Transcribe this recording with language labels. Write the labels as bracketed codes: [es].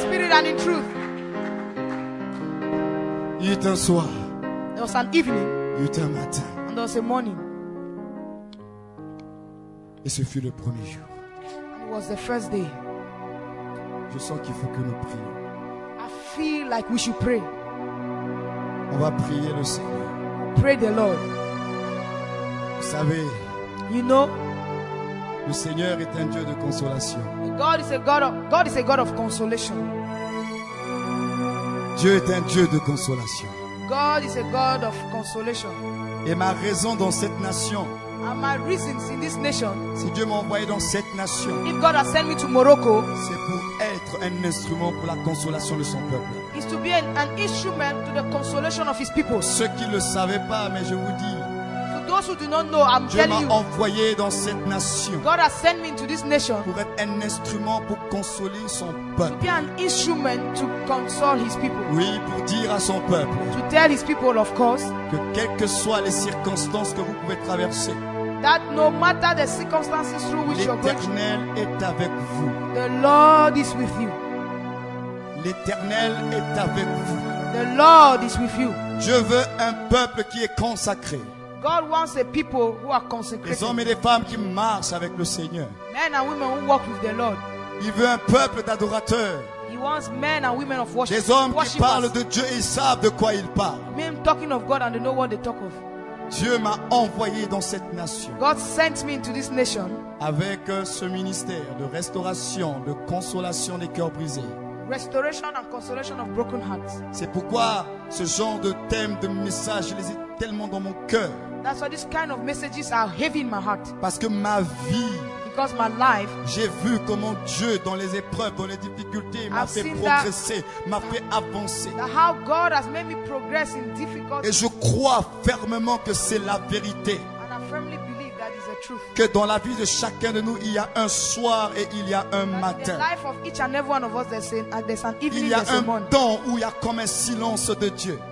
[en] Spirit and in truth. [fr] Il est un soir, [en] There was an evening [fr] il est un matin. [en] and there was a morning. [fr] Et ce fut le premier jour. [en] And it was the first day. [fr] Je sens qu'il faut que nous prions. [en] I feel like we should pray. [fr] On va prier le Seigneur. [en] Pray the Lord. [fr] Vous savez, [en] You know, [fr] le Seigneur est un Dieu de consolation. [en] God is a God of consolation. [fr] Dieu est un Dieu de consolation. [en] God is a God of consolation. [fr] Et ma raison dans cette nation, [en] And my reasons in this nation, [fr] si Dieu m'a envoyé dans cette nation, [en] if God has sent me to Morocco, [fr] c'est pour être un instrument pour la consolation de son peuple. [en] is to be an instrument to the consolation of His people. [fr] Ceux qui ne le savaient pas, mais je vous dis, [en] To those who do not know, I'm [fr] Dieu [en] telling [fr] m'a [en] you, [fr] envoyé dans cette nation [en] God has sent me into this nation [fr] pour être un instrument pour consoler son [en] to [fr] peuple. [en] be an instrument to console His people. [fr] Oui, pour dire à son peuple [en] To tell His people, of course, [fr] que quelles que soient les circonstances que vous pouvez traverser, [en] that no matter the circumstances through which you're going through, [fr] l'Éternel est avec vous. [en] the Lord is with you. [fr] L'Éternel est avec vous. [en] The Lord is with you. [fr] Je veux un peuple qui est consacré. [en] God wants a people who are [fr] Des [en] consecrated. [fr] hommes et des femmes qui marchent avec le Seigneur. [en] Men and women who walk with the Lord. [fr] Il veut un peuple d'adorateurs. [en] He wants men and women of worship. [fr] Des hommes qui [en] Worshippers. [fr] parlent de Dieu et ils savent de quoi ils parlent. [en] Men talking of God and they know what they talk of. [fr] Dieu m'a envoyé dans cette nation [en] God sent me into this nation [fr] avec ce ministère de restauration, de consolation des cœurs brisés. [en] restoration and consolation of broken hearts. [fr] C'est pourquoi ce genre de thème, de message, je les ai tellement dans mon cœur. [en] That's why this kind of messages are heavy in my heart. [fr] Parce que ma vie, [en] Because my life, [fr] j'ai vu comment Dieu, dans les épreuves, dans les difficultés, m'a [en] I've [fr] fait [en] seen that- [fr] progresser, m'a fait avancer. [en] that how God has made me progress in difficult, [fr] Et je crois fermement que c'est la vérité. [en] and I firmly believe that is the truth. [fr] Que dans la vie de chacun de nous, il y a un soir et il y a un [en] That in the [fr] matin. [en] life of each and every one of us, there's an [fr] Il [en] evening, [fr] y a [en] there's a [fr] un [en] morning. [fr] temps où il y a comme un silence de Dieu.